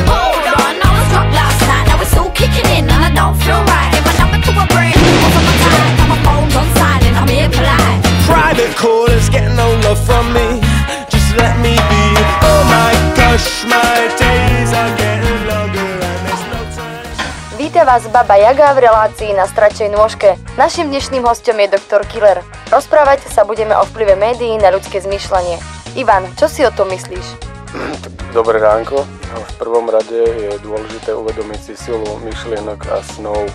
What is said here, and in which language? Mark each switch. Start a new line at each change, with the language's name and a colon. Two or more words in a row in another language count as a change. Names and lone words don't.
English: Hold on, I was drunk last night, now it's all kicking in and I don't feel right. If I number to a break, off of my time, now my phone's on silent, I'm here polite. Private callers getting no love from me, just let me be. Oh my gosh, my days are getting longer and there's no time.
Slovak: Víta vás Baba Jaga v relácii Na stračej nôžke. Naším dnešným hosťom je doktor Killer. Rozprávať sa budeme o vplyve médií na ľudské zmýšľanie. Ivan, čo si o tom myslíš? Dobré ránko. V prvom rade je dôležité uvedomiť si silu myšlienok a snov.